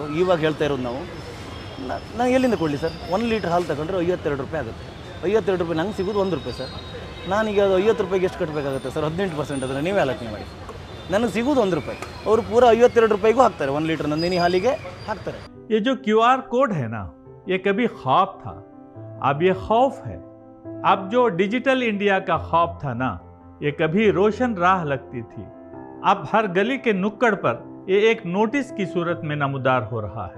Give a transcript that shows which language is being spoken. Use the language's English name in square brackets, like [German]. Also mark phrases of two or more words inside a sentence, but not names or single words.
[Kannada] ಇವಾಗ ಹೇಳ್ತಾ ಇರೋದು ನಾನು ಎಲ್ಲಿಂದ ಕೊಡಲಿ ಸರ್? 1 ಲೀಟ್ರ್ ಹಾಲು ತಗೊಂಡ್ರೆ 52 ರೂಪಾಯಿ ಆಗುತ್ತೆ. 52 ರೂಪಾಯಿ ನಂಗೆ ಸಿಗೋದು 1 ರೂಪಾಯಿ ಸರ್. ನಾನೀಗ 50 ರೂಪಾಯಿಗೆ ಎಷ್ಟು ಕಟ್ಟಬೇಕಾಗುತ್ತೆ ಸರ್? 18% ಅದನ್ನು ನೀವೇ ಆಲೋಚನೆ ಮಾಡಿ. ನನಗೆ ಸಿಗೋದು 1 ರೂಪಾಯಿ, ಅವರು ಪೂರ 52 ರೂಪಾಯಿಗೂ ಹಾಕ್ತಾರೆ. 1 ಲೀಟ್ರ್ ನಂದಿನಿ ಹಾಲಿಗೆ ಹಾಕ್ತಾರೆ. [Hindi] ये जो QR कोड है ना, ये कभी ख्वाब था, अब ये खौफ है। अब जो डिजिटल इंडिया का ख्वाब था ना, ये कभी रोशन राह लगती थी, अब हर गली के नुक्कड़ पर ये एक नोटिस की सूरत में नमूदार हो रहा है।